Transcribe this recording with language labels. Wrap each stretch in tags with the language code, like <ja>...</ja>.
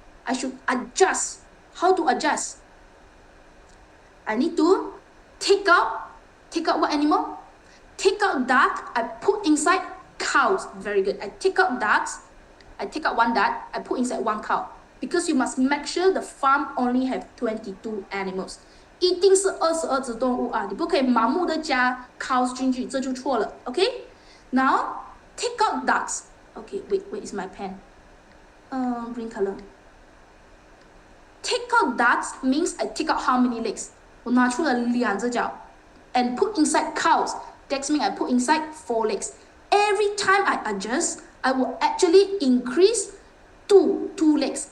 <en>I should adjust. How to adjust? I need to take out what animal? Take out duck, I put inside cows. Very good. I take out ducks, I take out 1 duck, I put inside 1 cow. Because you must make sure the farm only have 22 animals.</en> <zh>一定是22只动物啊，你不可以盲目的加 cows 进去，这就错了。</zh> <en>OK， now take out ducks. Okay, wait, where is my pen? Green color. Take out ducks means I take out how many legs?</en> <zh>我拿出了2只脚</zh> <en>and put inside cows. That means I put inside 4 legs. Every time I adjust, I will actually increase two legs.</en>